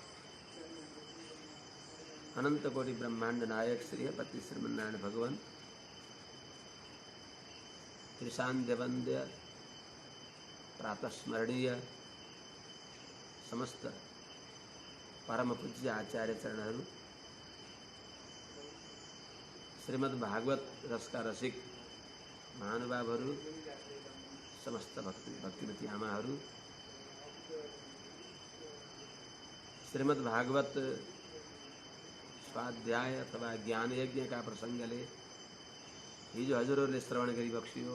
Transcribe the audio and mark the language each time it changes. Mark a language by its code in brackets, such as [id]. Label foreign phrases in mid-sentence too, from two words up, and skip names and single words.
[ne] अनंत कोटि ब्रह्मांड नायक श्री पति श्रीमन्नारायण भगवान त्रिशान्ध्य वंद्य प्रातस्मरणीय समस्त परम पूज्य आचार्य चरणहरू, श्रीमद् भागवत रसका रसिक महानुभावहरू, समस्त भक्तिमती आमाहरू, श्रीमद् भागवत स्वाध्याय अथवा ज्ञान यज्ञ का प्रसंगले हिजो हजुरहरूले श्रवण गरिबक्सियो।